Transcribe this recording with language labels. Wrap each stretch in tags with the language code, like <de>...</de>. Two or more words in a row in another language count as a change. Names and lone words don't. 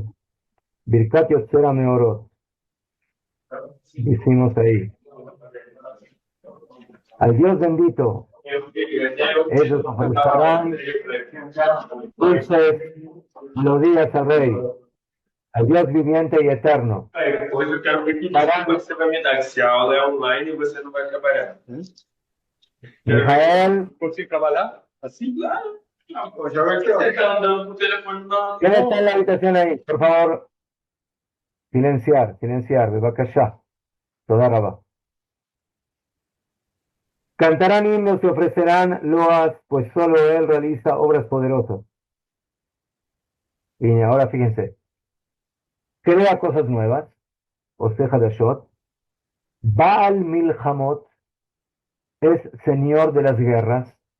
<he>ברכת יוצר המאורות.</he> <es>Hicimos ahí. Al Dios bendito, ellos ofrecerán dulces melodías al Rey, al Dios viviente y eterno.</es> <pt>Depois eu quero ver que dia você vai me dar, que se a aula é online e você não vai trabalhar.</pt> <es>Mijael, ¿Consigo trabajar? ¿Así? Claro.</es> <pt>Não, já vai ter. Você tá andando com o telefone na.</pt> <es>¿quién está en la habitación ahí? Por favor, silenciar,</es> <he>בבקשה, תודה רבה.</he> <es>Cantarán himnos y ofrecerán loas, pues solo Él realiza obras poderosas. Y ahora fíjense, crea cosas nuevas,</es> <he>עושה חדשות בעל מלחמות,</he> <es>es Señor de las guerras.</es>